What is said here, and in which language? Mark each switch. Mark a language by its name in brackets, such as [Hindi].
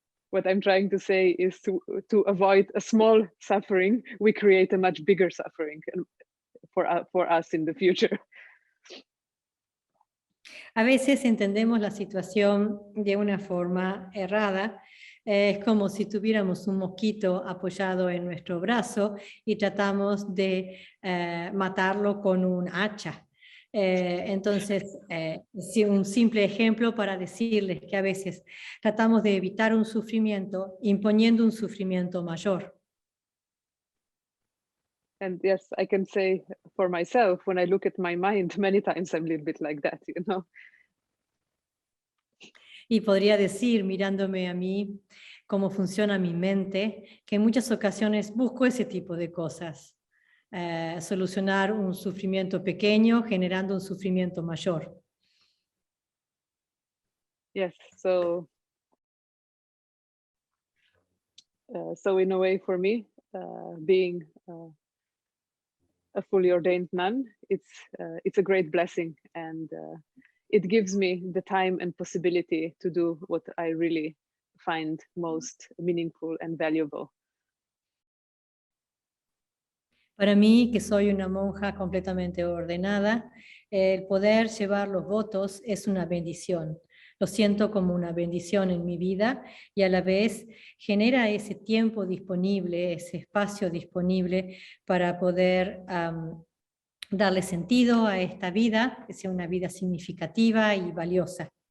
[English] What I'm trying to say is to avoid a small suffering, we create a much bigger suffering for us in the future. [Spanish] A veces entendemos la situación de una forma errada. Es como si tuviéramos un mosquito apoyado en nuestro brazo y tratamos de matarlo con un hacha. Entonces, un simple ejemplo para decirles que a veces tratamos de evitar un sufrimiento imponiendo un sufrimiento mayor. [English] And yes, I can say for myself, when I look at my mind, many times I'm a little bit like that, you know. [Spanish] Y podría decir, mirándome a mí, cómo funciona mi mente, que en muchas ocasiones busco ese tipo de cosas. Solucionar un sufrimiento pequeño generando un sufrimiento mayor. [English] Yes, so in a way for me, being a fully ordained nun, it's a great blessing, and it gives me the time and possibility to do what I really find most meaningful and valuable. [Spanish] Para mí, que soy una monja completamente ordenada, el poder llevar los votos es una bendición. Lo siento como una bendición en mi vida y a la vez genera ese tiempo disponible, ese espacio disponible para poder darle sentido a esta vida, que sea una vida significativa y valiosa.